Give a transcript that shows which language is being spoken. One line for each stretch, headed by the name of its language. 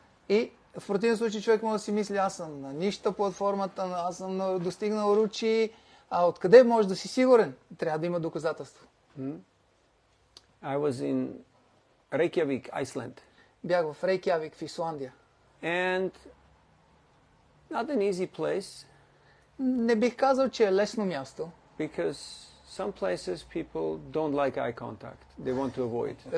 Bulgarian: И в противен случай човек може да си мисли, аз съм на нища платформата, аз съм достигнал ручи, а откъде можеш да си сигурен? Трябва да има доказателство.
English: I was in Reykjavik, Iceland.
Bulgarian: Бях в Рейкявик, в Исландия.
English: And not an easy place
Bulgarian: Не бих казал, че е лесно място,
English: because some places people don't like eye contact. They want to avoid eye contact.